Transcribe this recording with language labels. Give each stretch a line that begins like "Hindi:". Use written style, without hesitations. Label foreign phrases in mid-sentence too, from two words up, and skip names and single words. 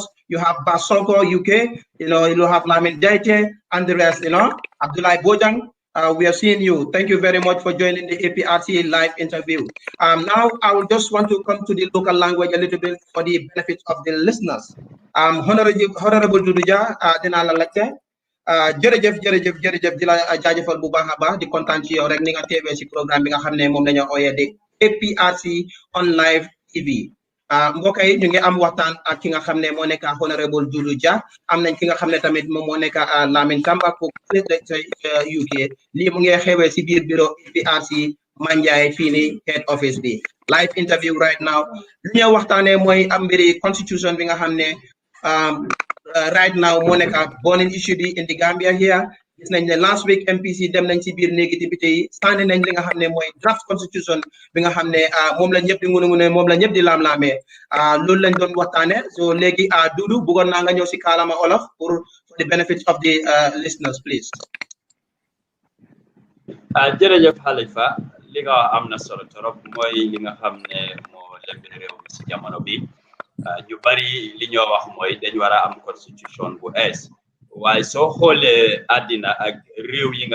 English: You have Basoko UK, you have Lamin and the rest, Abdullah Bojang. We are seeing you. Thank you very much for joining the APRC live interview. Now I will just want to come to the local language a little bit for the benefit of the listeners.
Wolof: Honorable Duduja, dinaa la laajte jërëjëf di la jaajëfal bu baax a baax di kontaan ci yow rek ni nga teewee ci programme bi nga xam ne moom la ñu ooyee di APRC
English: on live TV.
Wolof: mbokk yi ñu ngi am waxtaan ak ki nga xam ne moo nekk Honorable Doudou Dia am nañ ki nga xam ne tamit moom moo nekk Lamin Tamba ko UK lii mu ngi xewee ci biir bureau APRC Manjai fii nii
English: head office
Wolof: bi
English: live interview right now
Wolof: lu ñu waxtaanee mooy am mbiri constitution bi nga xam ne right now moo nekk
English: burning issue
Wolof: bi
English: in the Gambia here.
Wolof: Gis nañ ne
English: last week
Wolof: MPC dem nañ ci biir néegi député yi sànni nañ li nga xam ne mooy
English: draft constitution
Wolof: bi nga xam ne moom la ñëpp di ngune moom la ñëpp di laam-laamee loolu lañ doon waxtaane so léegi Doudou bëggoon naa nga ñëw si kaalama olof
English: for the benefit of the listeners please.
Wolof: jërëjëf Halifa li nga am na solo trop mooy li nga xam ne moo lëmbi réew mi si jamono bi ñu bari li ñoo wax mooy dañ war a am constitution bu ees waaye soo xoolee àddina ak réew yi